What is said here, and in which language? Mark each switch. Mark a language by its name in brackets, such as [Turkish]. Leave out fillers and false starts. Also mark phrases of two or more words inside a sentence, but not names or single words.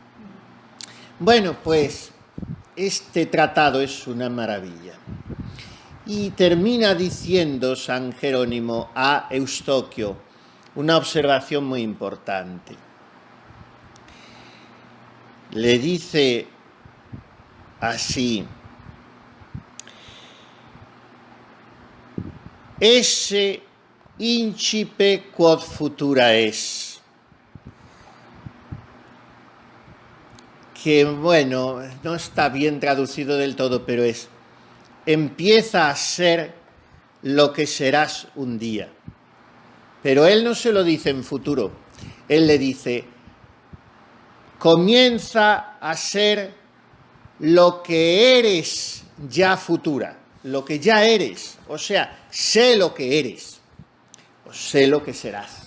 [Spanish] Bueno, pues este tratado es una maravilla. Y termina diciendo San Jerónimo a Eustoquio una observación muy importante. Le dice así: [Latin] esse incipe quod futura es. [Spanish] Que bueno, no está bien traducido del todo, pero es: empieza a ser lo que serás un día. Pero él no se lo dice en futuro, él le dice: comienza a ser lo que eres ya futura, lo que ya eres, o sea, sé lo que eres, o sé lo que serás.